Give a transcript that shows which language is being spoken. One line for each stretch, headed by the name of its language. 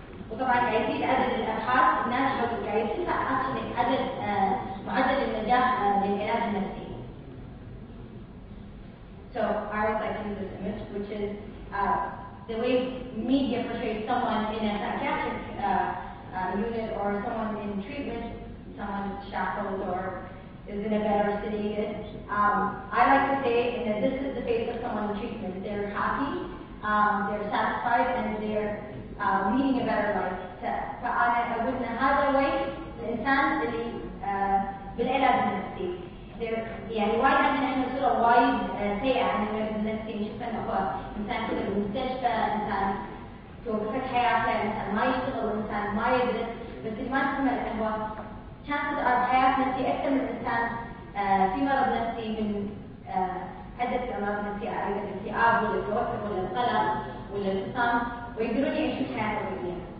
Arabic: وطبعا قاعد يزيد عدد الأبحاث الناجحة وقاعد يرتفع عدد معدل النجاح للعلاج النفسي.
English: So I always like to use this image, which is the way media portrays someone in a psychiatric unit or someone in treatment, someone shackled or is in a bed or sedated. I like to say that this is the face of someone in treatment. They're happy, they're satisfied, and they're leading a better life.
Arabic: فأنا أقول إن هذا وجه الإنسان اللي بالعلاج النفسي. يعني وايد عندنا احنا صورة وايد سيئة عن المرض النفسي، نشوف انه هو انسان كله بالمستشفى، انسان توقفت حياته، انسان ما يشتغل، انسان ما يدرس، بس اللي ما نسمع انه هو
English: chances are
Arabic: حياة نفسية أكثر من إنسان في مرض نفسي من عدة أمراض نفسية، أيضا الاكتئاب ولا التوتر ولا القلق ولا الانفصام، ويقدرون يعيشون حياة طبيعية.